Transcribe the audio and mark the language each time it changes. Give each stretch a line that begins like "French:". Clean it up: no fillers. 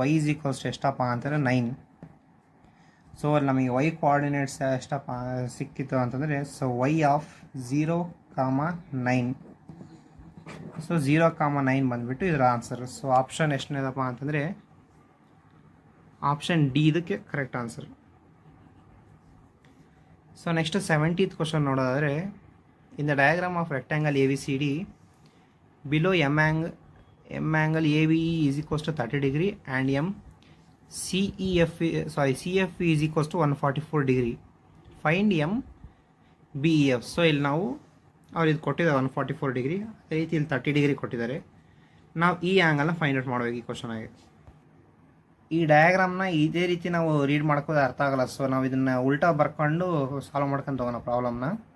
Kannada: y is equals ಎಷ್ಟಪ್ಪ ಅಂತಂದರೆ 9. So ನಮಗೆ y ಕೋಆರ್ಡಿನೇಟ್ಸ್ ಎಷ್ಟಪ್ಪ ಸಿಕ್ಕಿತ್ತು ಅಂತಂದರೆ, ಸೊ y ಆಫ್ 0,9. ಸೊ 0,9 ಬಂದುಬಿಟ್ಟು ಇದರ ಆನ್ಸರ್. ಸೊ ಆಪ್ಷನ್ ಎಷ್ಟನೇದಪ್ಪ ಅಂತಂದರೆ ಆಪ್ಷನ್ ಡಿ ಇದಕ್ಕೆ correct answer.
English: So next 70th question ನೋಡೋದಾದರೆ, in the diagram of rectangle ABCD below m angle ABE is equals to 30 degree and CFE is equals to 144 degree. Find BEF.
Kannada: So ಇಲ್ಲಿ ನಾವು ಅವ್ರು ಇದು ಕೊಟ್ಟಿದ್ದಾರೆ 144 degree, ಅದೇ ರೀತಿ ಇಲ್ಲಿ 30 ಡಿಗ್ರಿ ಕೊಟ್ಟಿದ್ದಾರೆ. ನಾವು ಈ ಆ್ಯಂಗಲ್ನ ಫೈಂಡ್ ಔಟ್ ಮಾಡಬೇಕು ಈ ಕ್ವಶನ್ ಆಗಿ. ಈ ಡಯಾಗ್ರಾಮ್ನ ಇದೇ ರೀತಿ ನಾವು ರೀಡ್ ಮಾಡ್ಕೋದು ಅರ್ಥ ಆಗಲ್ಲ. ಸೊ ನಾವು ಇದನ್ನು ಉಲ್ಟಾ ಬರ್ಕೊಂಡು ಸಾಲ್ವ್ ಮಾಡ್ಕೊಂಡು ಹೋಗೋಣ ಪ್ರಾಬ್ಲಮ್ನ.